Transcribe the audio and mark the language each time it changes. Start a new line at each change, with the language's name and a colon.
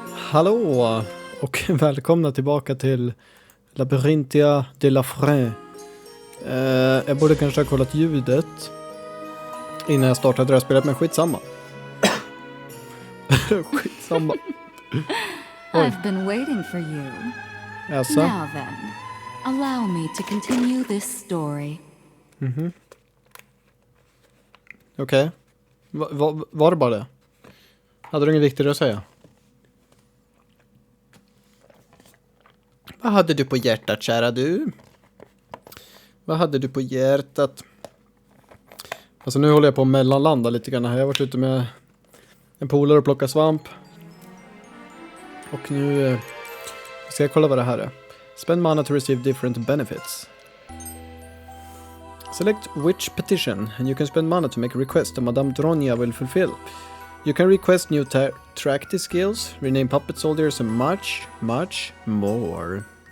Swedish: Hallå och välkomna tillbaka till Labyrinth de Refrain. Jag borde kanske ha kollat ljudet innan jag startade det här spelet, men skitsamma. Skitsamma.
English: I've been waiting for you.
Swedish: Jaså?
English: Now then, allow me to continue this story.
Swedish: Okej. Var det bara det? Hade du inget viktigare att säga? Vad hade du på hjärtat, kära du? Vad hade du på hjärtat? Alltså nu håller jag på att mellanlanda lite grann här. Jag har varit ute med en polare och plockat svamp. Och nu ska jag kolla vad det här är.
English: Spend mana to receive different benefits. Select which petition and you can spend mana to make a request that Madame Dronia will fulfill. You can request new tracty skills, rename puppet soldiers and much more.